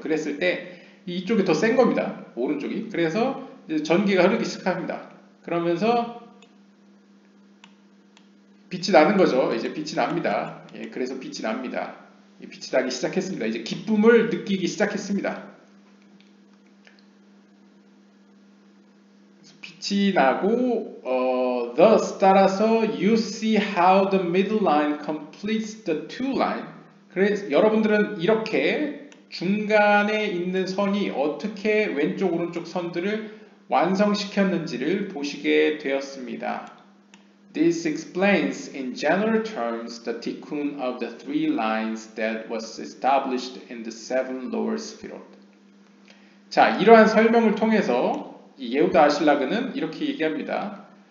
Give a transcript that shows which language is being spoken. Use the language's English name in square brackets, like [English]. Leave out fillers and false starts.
[Korean] 그랬을 때 이쪽이 더 센 겁니다. 오른쪽이. 그래서 이제 전기가 흐르기 시작합니다. 그러면서 빛이 나는 거죠. 이제 빛이 납니다. 예, 그래서 빛이 납니다. 빛이 나기 시작했습니다. 이제 기쁨을 느끼기 시작했습니다. 빛이 나고 [English] thus [Korean] 따라서 [English] you see how the middle line completes the two line. [Korean] 그래서 여러분들은 이렇게 중간에 있는 선이 어떻게 왼쪽 오른쪽 선들을 완성시켰는지를 보시게 되었습니다. [English] This explains in general terms the tikkun of the three lines that was established in the seven lower sphirot. [Korean] 자, 이러한 설명을 통해서 이 예후다 아실라그는 이렇게 얘기합니다.